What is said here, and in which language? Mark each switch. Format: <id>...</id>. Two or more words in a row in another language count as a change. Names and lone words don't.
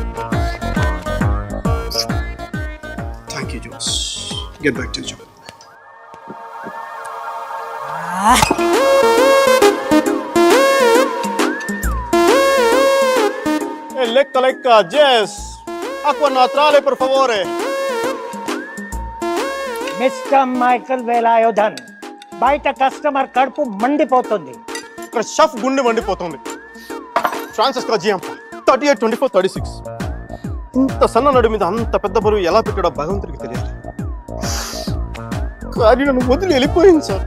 <en>Thank you, Jones. Get back to your job. Lecca, Jess.</en> <it>Acqua naturale, per favore.</it> <en>Mr. Michael Velayodham.</en> <te>బయట కస్టమర్ కడుపు మండిపోతుంది. ఇక్కడ షఫ్ గుండె మండిపోతుంది. ఫ్రాన్సిస్ జియాంప 38, 24, 36. ఇంత సన్న నడు మీద అంత పెద్ద బరువు ఎలా పెట్టాడో భగవంతుడికి తెలియాలి. కానీ నన్ను వదిలి వెళ్ళిపోయింది సార్.</te>